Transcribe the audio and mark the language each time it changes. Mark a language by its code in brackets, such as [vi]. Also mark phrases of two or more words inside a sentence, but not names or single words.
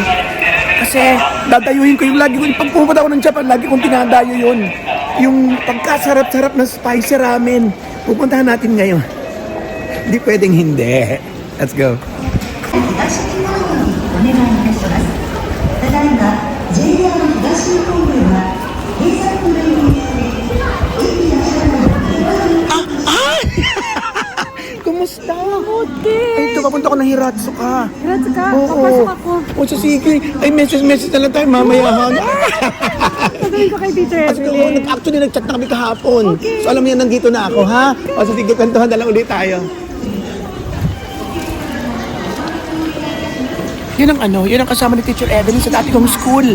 [tl] Kasi dadayuhin ko yung lagi ko. Pag pumunta ako ng Japan, lagi kong tinadayo yun. Yung pagkasarap-sarap ng spicy ramen. Pupuntahan natin ngayon. Hindi pwedeng hindi. [en] Let's go. [ja] 東日本よりお願いいたします。ただいま JR 東日本では閉鎖の連によって駅や車内の電話に [tl] Kumusta? Okay. Ay, ito, papunta ko ng Hiratsuka. Diretso ka. Oo. Papasok ako. O, so sige. Ay, message na lang tayo mamaya. Sabihin ko kay Teacher Kasi Evelyn. actually, nag-chat na kami kahapon. So, alam mo yan, nandito na ako, ha? O, so sige, kwentuhan na lang ulit tayo. Yun ang kasama ni Teacher Evelyn sa dati kong school.